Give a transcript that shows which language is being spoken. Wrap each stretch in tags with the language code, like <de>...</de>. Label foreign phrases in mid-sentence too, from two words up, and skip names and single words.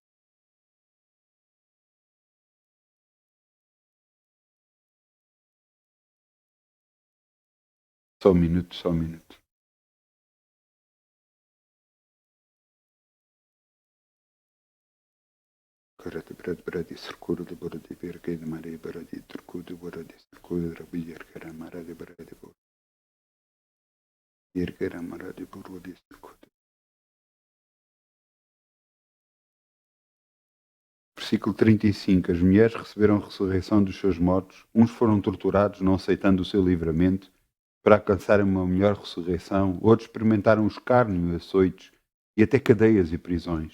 <pt>Só um minuto, só um minuto. Karate brad bradi circulo de bordi virgay de Maria bradi turcudo bordi circulo de Rabi Yerkara Maradi bradi bordi Yerkara Maradi bordi circulo. Versículo 35. As mulheres receberam a ressurreição dos seus mortos. Uns foram torturados, não aceitando o seu livramento, para alcançarem uma melhor ressurreição. Outros experimentaram o escárnio, açoites e até cadeias e prisões.</pt>